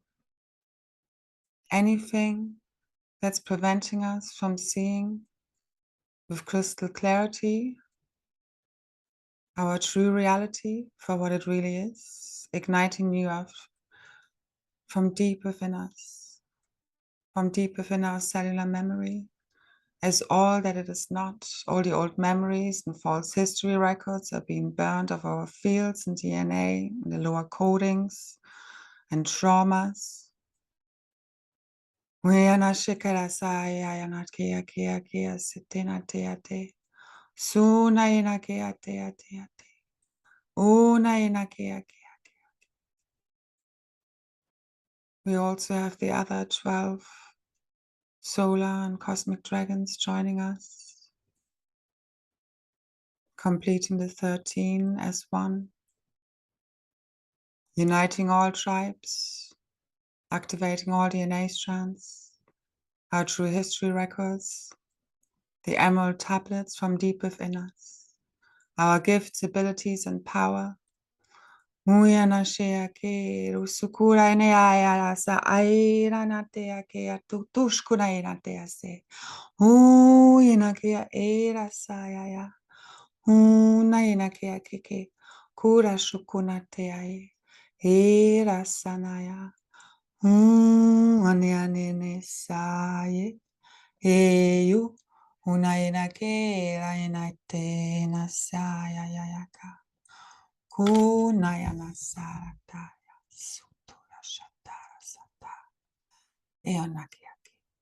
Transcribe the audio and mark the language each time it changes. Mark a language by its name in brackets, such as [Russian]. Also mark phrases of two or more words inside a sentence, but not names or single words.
[English] anything that's preventing us from seeing with crystal clarity our true reality for what it really is, igniting new earth from deep within us, from deep within our cellular memory, as all that it is not. All the old memories and false history records are being burned of our fields and DNA, and the lower codings and traumas. We are not shikara sai, I am not kia kia kia sitina teate. Suna ina kia teate. Una ina kia kia. We also have the other 12 solar and cosmic dragons joining us, completing the 13 as one, uniting all tribes, activating all DNA strands, our true history records, the emerald tablets from deep within us, our gifts, abilities, and power. Muyana shea ke rusukura ine aya sa aira na te ke atutushkuna ina te se. Ina ke era sa ya. Una ina ke kura shukuna te ai. Era sanaya. Ane ane ne sa ye. Eyu. Una ina ke era ina te na sa ya ka. Kunayana sarataya sutura shatara sata eonakiaki.